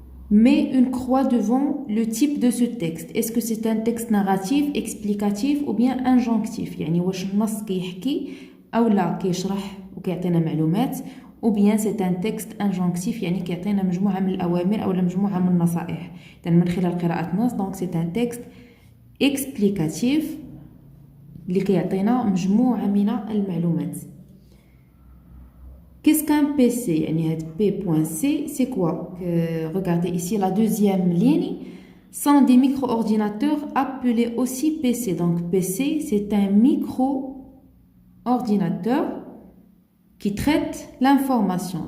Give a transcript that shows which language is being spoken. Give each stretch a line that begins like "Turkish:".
French: Mets une croix devant le type de ce texte. Est-ce que c'est un texte narratif, explicatif ou bien injonctif؟
Arabic: يعني واش النص كيحكي أو لا كيشرح وكيعطينا معلومات،
French: ou bien c'est un texte injonctif
Arabic: يعني كيعطينا مجموعة من الأوامر أو مجموعة من النصائح. إذن من خلال قراءة النص
French: donc c'est un texte explicatif
Arabic: اللي كيعطينا مجموعة من المعلومات.
French: Qu'est-ce qu'un PC? يعني P.C c'est quoi? Regardez ici la deuxième ligne. Sont des micro-ordinateurs appelés aussi PC. Donc PC c'est un micro-ordinateur qui traite l'information.